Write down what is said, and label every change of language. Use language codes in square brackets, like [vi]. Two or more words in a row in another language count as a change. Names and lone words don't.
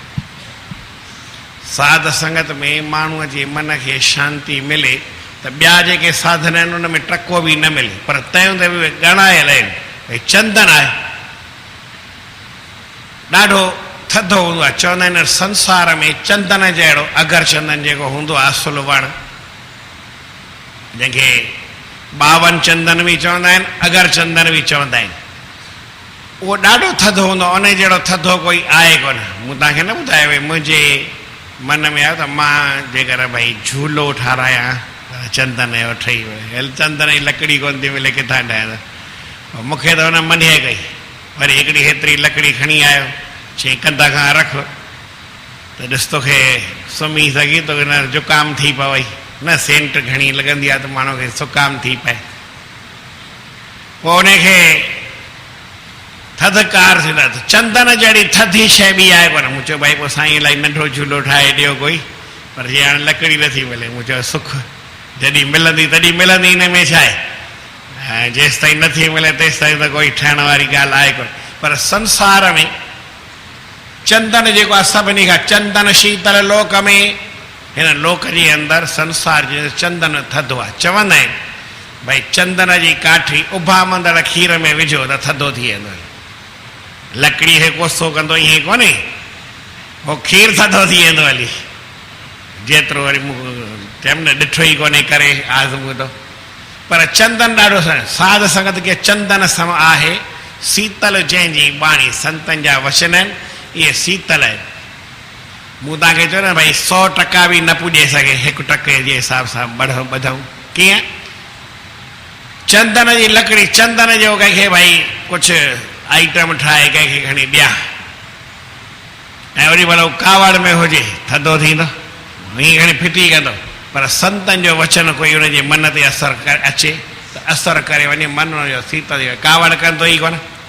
[sd] साध संगत में माण्हूअ जे मन खे शांती मिले त ॿिया जेके साधन आहिनि उन में टको बि न मिले, पर तंहिं हूंदे बि ॻणायल आहिनि। भई चंदन आहे ॾाढो थधो हूंदो आहे, चवंदा आहिनि संसार में चंदन जहिड़ो अगर चंदन जेको हूंदो आहे असुल वण, जंहिंखे 52 चंदन बि चवंदा आहिनि, अगर चंदन बि चवंदा आहिनि, उहो ॾाढो थधो हूंदो आहे। उन जहिड़ो थधो कोई आहे कोन। मूं तव्हांखे न ॿुधायो भई मुंहिंजे मन में आयो त मां जेकर भई झूलो ठारायां चंदन जो ठही वियो, चंदन जी लकड़ी कोन थी मिले, किथां ठाहियां? मूंखे त हुन मञे कई। वरी हिकिड़ी हेतिरी लकड़ी खणी आयो, चई कंध खां रख त ॾिस तोखे सुम्ही सघी तो न जुकाम थी पवई, न सेंट घणी लॻंदी आहे त माण्हू खे सुकाम थी पए। पोइ उनखे थधिकार थींदा। चंदन जहिड़ी थधी शइ बि आहे कोन। मूं चयो भई पोइ साईं इलाही नंढो झूलो ठाहे ॾियो कोई, पर जीअं हाणे लकड़ी नथी मिले। मूं चयो सुख जॾहिं मिलंदी तॾहिं मिलंदी, हिन में छा आहे? जेसि ताईं नथी मिले तेसि ताईं त कोई ठहण वारी ॻाल्हि आहे कोन। पर संसार में चंदन जेको आहे सभिनी खां, चंदन शीतल लोक में, हिन लोक जे अंदरि संसार जे चंदन थधो आहे। चवंदा आहिनि भई चंदन जी काठी उभामंदड़ खीर में विझो त थधो थी वेंदो। लकड़ी खे कोसो कंदो ईअं कोन्हे, उहो खीर थधो थी वेंदो हली। जेतिरो वरी मूं टाइम न ॾिठो ई कोन्हे करे आज़मू थो। पर चंदन ॾाढो साध संगत खे चंदन सम आहे। शीतल जंहिंजी बाणी, संतनि जा वचन आहिनि, इहे शीतल आहिनि। मूं तव्हांखे चयो न भई 100 टका बि न पुॼे सघे 1 टके जे हिसाब सां ॿधूं। कीअं? चंदन जी लकड़ी, चंदन जो कंहिंखे भई कुझु आइटम ठाहे कंहिंखे खणी ॾियां ऐं वरी भला कावड़ में हुजे, थधो थींदो, हीअं खणी फिटी कंदो। पर संतनि जो वचन कोई हुनजे मन ते असरु अचे त असरु करे वञे, मन जो शीतल कावड़ कंदो ई कोन।